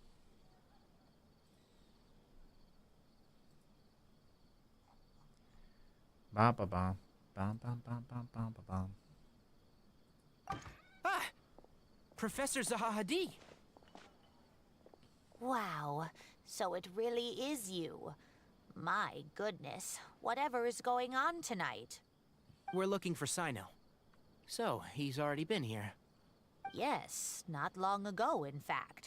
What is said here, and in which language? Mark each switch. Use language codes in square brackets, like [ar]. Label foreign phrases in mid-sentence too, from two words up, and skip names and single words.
[en] Ba ba ba ba ba ba ba ba ba ba. Ah! Professor Zahahadi! Wow, so it really is you. My goodness, whatever is going on tonight? We're looking for Cyno. So, he's already been here. Yes, not long ago, in fact.